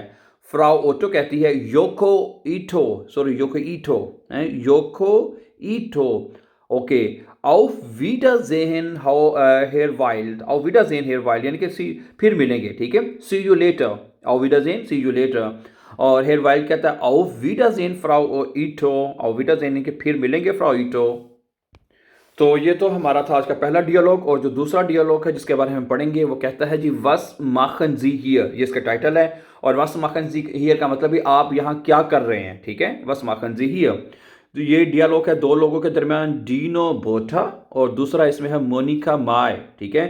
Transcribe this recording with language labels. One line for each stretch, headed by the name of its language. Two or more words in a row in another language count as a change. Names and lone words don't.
Hindi: फ्राउ ओटो कहती है, योको ईटो, सॉरी योको ईटो, योको ईटो, ओके।
German: auf Wiedersehen हेयर वाइल्ड, auf Wiedersehen
Hindi: हेयर वाइल्ड, यानी कि सी फिर मिलेंगे, ठीक है।
English: see you later,
German: auf Wiedersehen
English: see you later.
Hindi: और हेयर वाइल्ड कहता है,
German: auf Wiedersehen
Hindi: फ्राउ ईटो,
German: auf Wiedersehen
Hindi: यानी कि फिर मिलेंगे फ्राउ ईटो। तो ये तो हमारा था आज का पहला डियालॉग। और जो दूसरा डियालॉग है जिसके बारे में हम पढ़ेंगे, वो कहता है जी,
German: was machen Sie hier,
Hindi: ये इसका टाइटल है। और
German: was machen Sie hier
Hindi: का मतलब भी आप यहाँ क्या कर रहे हैं, ठीक है,
German: was machen Sie hier.
Hindi: तो ये डियालॉग है दो लोगों के दरमियान, डीनो बोटा, और दूसरा इसमें है मोनिका माय, ठीक है।